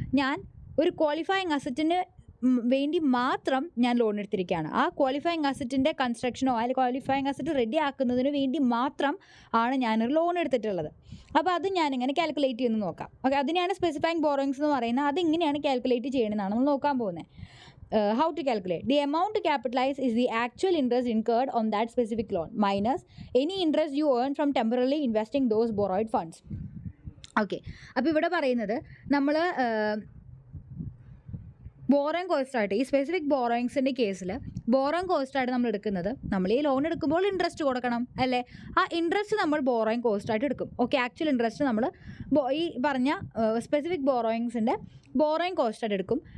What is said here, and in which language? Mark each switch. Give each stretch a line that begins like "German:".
Malayalam: ഞാൻ ഒരു ക്വാളിഫയിങ് അസറ്റിന് വേണ്ടി മാത്രം ഞാൻ ലോൺ എടുത്തിരിക്കുകയാണ്. ആ ക്വാളിഫയിങ് അസറ്റിൻ്റെ കൺസ്ട്രക്ഷനോ അല്ലെങ്കിൽ ക്വാളിഫയിങ് അസറ്റ് റെഡി ആക്കുന്നതിന് വേണ്ടി മാത്രം ആണ് ഞാനൊരു ലോൺ എടുത്തിട്ടുള്ളത്. അപ്പോൾ അത് ഞാനിങ്ങനെ കാൽക്കുലേറ്റ് ചെയ്യുന്നു നോക്കാം. ഓക്കെ, അതിനെയാണ് സ്പെസിഫൈങ് ബോറോയിങ്സ് എന്ന് പറയുന്നത്. അതിങ്ങനെയാണ് കാൽക്കുലേറ്റ് ചെയ്യണമെന്നാണ് നമ്മൾ നോക്കാൻ പോകുന്നത്.
English: How to calculate? The amount to capitalize is the actual interest incurred on that specific loan minus any interest you earn from temporarily investing those borrowed funds.
Malayalam: Okay, അപ്പോൾ ഇവിടെ പറയുന്നത് നമ്മൾ ബോറോയിങ് കോസ്റ്റായിട്ട്, ഈ സ്പെസിഫിക് ബോറോയിങ്സിൻ്റെ കേസിൽ ബോറോയിങ് കോസ്റ്റായിട്ട് നമ്മൾ എടുക്കുന്നത്, നമ്മൾ ഈ ലോൺ എടുക്കുമ്പോൾ ഇൻട്രസ്റ്റ് കൊടുക്കണം അല്ലേ? ആ ഇൻട്രസ്റ്റ് നമ്മൾ ബോറോയിങ് കോസ്റ്റായിട്ട് എടുക്കും. ഓക്കെ, ആക്ച്വൽ ഇൻട്രസ്റ്റ് നമ്മൾ ഈ പറഞ്ഞ സ്പെസിഫിക് ബോറോയിങ്സിൻ്റെ ബോറോയിങ് കോസ്റ്റായിട്ട് എടുക്കും.